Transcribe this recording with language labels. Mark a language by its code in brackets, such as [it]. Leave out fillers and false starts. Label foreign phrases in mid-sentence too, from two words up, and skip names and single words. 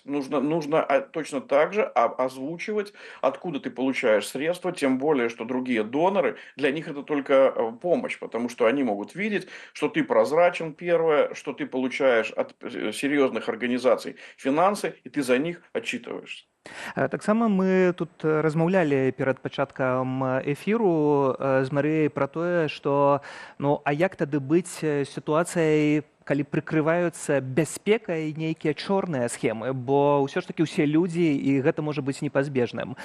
[ru] Нужно точно так же озвучивать, откуда ты получаешь средства, тем более, что другие доноры, для них это только помощь, потому что они могут видеть, что ты прозрачен, первое, что ты получаешь от серьезных организаций финансы, и ты за них отчитываешься. [be] Таксама мы тут размаўлялі перад пачаткам эфіру з Марыяй пра тое, што а як тады быць сітуацыяй, калі прыкрываюцца бяспекай нейкія чорныя схемы, бо ўсё ж такі ўсе людзі, і гэта можа быць непазбежным.